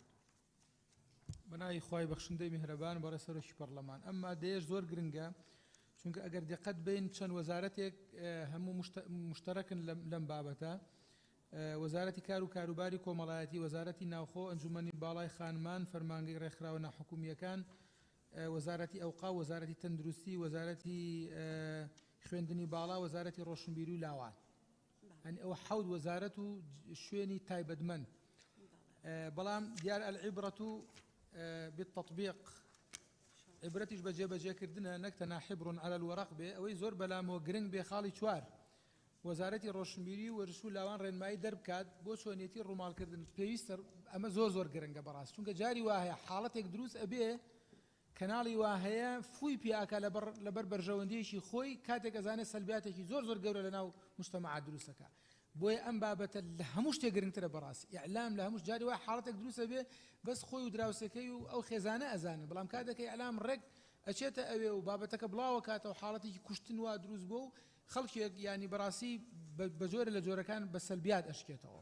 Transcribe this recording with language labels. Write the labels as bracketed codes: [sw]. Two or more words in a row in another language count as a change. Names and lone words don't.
[ckb] بەناوی خوای بەخشندەی میهرەبان بەڕێ سەرۆکی پەرلەمان ئەمما دێش زۆر گرنگە چونکە ئەگەر دقت بین چەند وەزارەتێک هەموو مشتەرەکن لەم بابەتە وەزارەتی کار و کاروباری کۆمەڵایەتی وەزارەتی ناوخۆ ئەنجومەنی باڵای خانمان فەرمانگەی ڕێکخراوە ناحکومیەکان وەزارەتی ئەوقاف وەزارەتی تەندروستی وەزارەتی خوێندنی باڵا وەزارەتی ڕۆشنبیری و لاوان ئەنی ئەوە حەوت وەزارەت و شوێنی تایبەتمەند بەڵام دیار [ar] العیبرەت بالتطبیق [ckb] عبرەتیش بە جێبەجێکردنە نەک تەنها [ar] حبر على الورق [ckb] بێ ئەوەی زۆر بەلامەوە گرنگ بێ خاڵی چوار وەزارەتی ڕۆشنبیری و وەرش و لاوان ڕێنمایی دەربکات بۆ چۆنیەتی ڕووماڵکردن پێویستە ئەمە زۆر گرنگە بەڕاست چونکە جاری وا هەیە حاڵەتێک دروست ئەبێ کەناڵی وا هەیە فوی پیاکە لەبەر بەرژەوەندیەکی خۆی کاتێک ئەزانێت سەلبیاتێکی زۆر گەورە لە ناو مجتەمەعات دروستەکە بۆیە ئەم بابەتە لە هەموو شتێک گرنگترە بەڕاست ئیعلام لە هەموو جاری وا حاڵەتێک دروستە بێ بەس خۆی و دراوسەکەی و ئەو خێزانە ئەزانن بەڵام کاتێکی ئیعلام ڕێک ئەچێتە ئەوێ و بابەتەکە بڵاوە کاتەوە حاڵەتێکی کوشتن وا دروست بووە و خەڵکێک ینی بەڕاستی بە جۆرە لە جۆرەکان بە سەلبیات ئەشکێتەوە.